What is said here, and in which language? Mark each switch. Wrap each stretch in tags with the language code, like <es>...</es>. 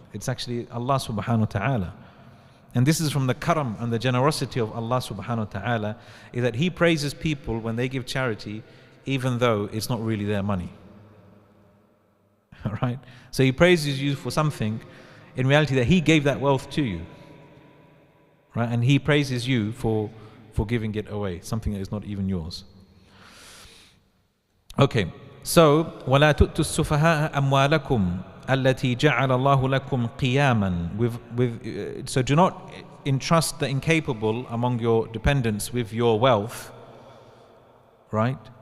<en>It's actually Allah subhanahu wa ta'ala. And this is from the karam and the generosity of Allah subhanahu wa ta'ala, is that He praises people when they give charity even though it's not really their money. Right? So He praises you for something in reality that He gave that wealth to you. Right? And He praises you for giving it away, something that is not even yours. Okay, so</en> <ar>وَلَا تُؤْتُوا السُّفَهَاءَ أَمْوَالَكُمْ الَّتِي جَعَلَ اللَّهُ لَكُمْ قِيَامًا.</ar> <en>So do not entrust the incapable among your dependents with your wealth, right?</en>